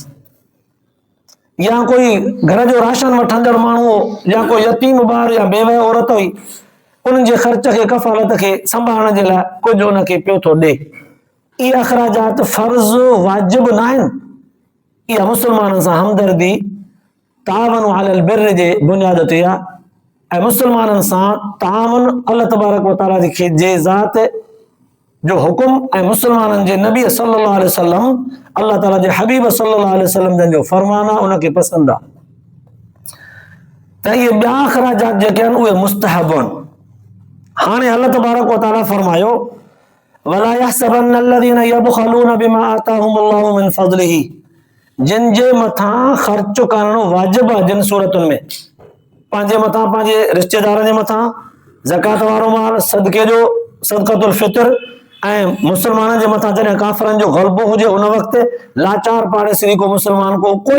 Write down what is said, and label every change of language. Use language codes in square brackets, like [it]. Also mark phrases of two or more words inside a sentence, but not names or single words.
[sd] या कोई घर जो राशन वठंदड़ माण्हू हो, या कोई यतीम ॿार या बेवह औरत हुई, उन्हनि जे ख़र्च खे, कफ़ालत खे संभालण जे लाइ कुझु हुनखे पियो थो ॾे। इहे अख़राजात फ़र्ज़ वाजिबु न आहिनि, इहा मुस्लमाननि सां हमदर्दी [ar] تعاون على البر [sd] जे बुनियाद ते आहे, ऐं मुस्लमाननि सां तावन [ar] الله تبارك وتعالى [sd] जे ज़ात जो हुकुम ऐं मुस्लमाननि जे नबी [ar] صلى الله عليه وسلم, الله تعالى [sd] जे हबीब [ar] صلى الله عليه وسلم [sd] जन जो फरमान आहे, उनखे पसंदि आहे। त इहे ॿिया अख़राजात जेके आहिनि उहे मुस्तहब आहिनि। हाणे [ar] الله تبارك وتعالى [sd] फरमायो, [ar] ولا يحسبن الذين يبخلون بما آتاهم الله من فضله, [sd] जिन जे मथां ख़र्च करणु वाजिबु आहे, जिन सूरतुनि में पंहिंजे मथां, पंहिंजे रिश्तेदारनि जे मथां ज़कात वारो माल, सदके जो [ar] صدقة الفطر, [sd] ऐं मुस्लमाननि जे मथां जॾहिं काफ़िरनि जो ग़लबो हुजे उन वक़्तु लाचार पाड़ेसरी को मुस्लमान को कोई